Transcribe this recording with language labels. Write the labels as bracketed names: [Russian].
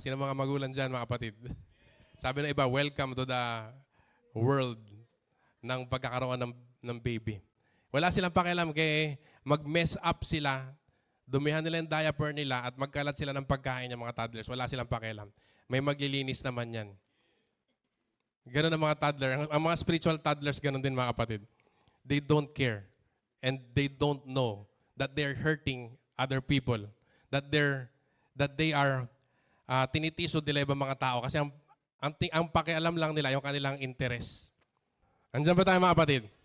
[Filipino] Sino mga magulang dyan, mga kapatid? Sabi ng iba, [English] welcome to the world [Filipino] ng pagkakaroon ng baby. Wala silang pakialam kaya mag-mess up sila, dumihan nila yung diaper nila at magkalat sila ng pagkain ng mga toddlers. Wala silang pakialam. May maglilinis naman yan. Ganun ang mga toddler. Ang mga spiritual toddlers, ganun din mga kapatid. [English] They don't care. And they don't know that they're hurting other people. That they are [Filipino] tinitiso nila ibang mga tao. Kasi ang pakialam lang nila yung kanilang interest. Andiyan ba tayo mga kapatid?